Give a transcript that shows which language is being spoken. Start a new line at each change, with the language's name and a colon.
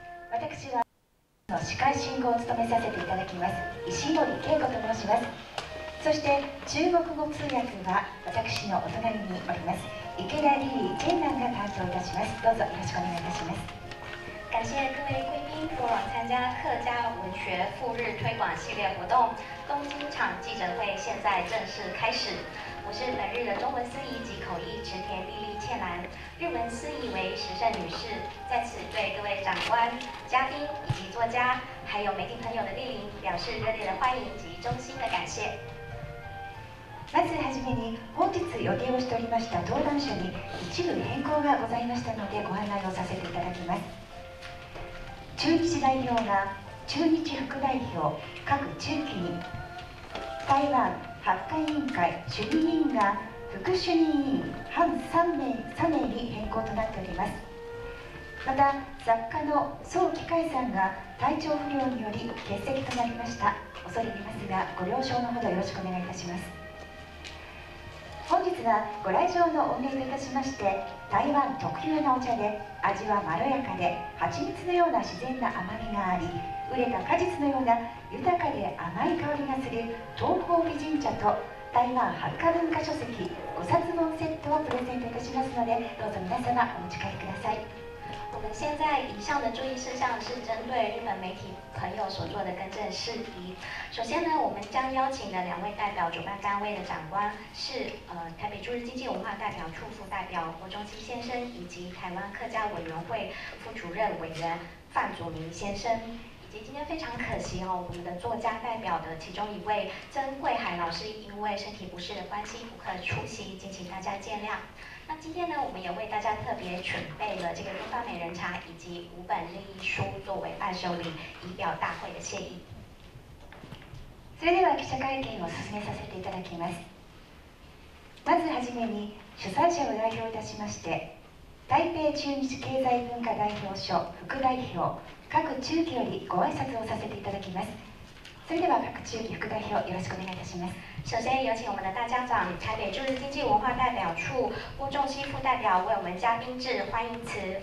Japanese: 私は司会進行を務めさせていただきます石森恵子と申します。そして中国語通訳は私のお隣におります池田リリー・ジェンナンが担当いたします。どうぞよろしくお願いいたします。
Chinese: 感谢各位贵宾赴往参加客家文学赴日推广系列活动。东京场记者会现在正式开始。我是本日的中文司仪及口译池田丽丽茜兰，日文司仪为石胜女士。在此对各位长官、嘉宾以及作家，还有媒体朋友的莅临，表示热烈的欢迎及衷心的感谢。
Japanese: まずはじめに本日予定をしておりました登壇者に一部変更がございましたのでご案内をさせていただきます。駐日代表が駐日副代表各中期に、台湾八カ委員会主任委員が副主任委員半3名に変更となっております。また作家の宋機会さんが体調不良により欠席となりました。恐れ入りますがご了承のほどよろしくお願いいたします。本日はご来場の御礼といたしまして、台湾特有なお茶で味はまろやかで蜂蜜のような自然な甘みがあり、熟れた果実のような豊かで甘い香りがする東方美人茶と台湾八カ文化書籍5冊本セットをプレゼントいたしますので、どうぞ皆様お持ち帰りください。
Chinese: 我们现在以上的注意事项是针对日本媒体朋友所做的更正事宜。首先呢，我们将邀请的2位代表主办单位的长官是台北驻日经济文化代表处副代表郭忠基先生，以及台湾客家委员会副主任委员范祖明先生。以及今天非常可惜我们的作家代表的其中一位曾贵海老师因为身体不适的关系不可出席，敬请大家见谅。那今天呢，我们也为大家特别准备了这个东方美人茶以及5本日译书作为伴手礼，以表大会的谢意。
Japanese: それでは記者会見を進めさせていただきます。まずはじめに主催者を代表いたしまして、台北駐日経済文化代表所副代表各中期よりご挨拶をさせていただきます。それでは各中期副代表よろしくお願いいたします。
Chinese: 首先有請我們的大家長台北駐日經濟文化代表處郭仲基副代表為我們嘉賓致歡迎詞。